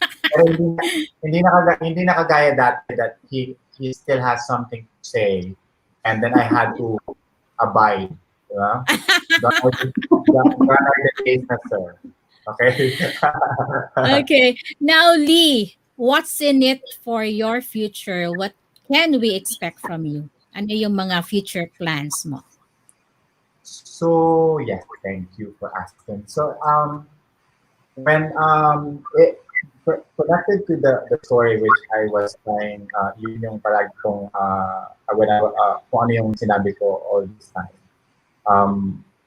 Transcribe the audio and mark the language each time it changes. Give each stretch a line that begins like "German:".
Filipino: pero hindi na kagaya dati
English: that he still has something to say and then I had to abide.
Filipino: Diba?
English: Gone are the days na, sir. Okay? Okay. Now, Lee, what's in it for your future? What can we expect from you?
Filipino: Ano yung mga future plans mo?
English: So, yes, thank you for asking. So, when it connected to the story which I was trying,
Filipino: yun yung palagi kong,
English: when
Filipino: kung ano yung sinabi ko
English: all this time.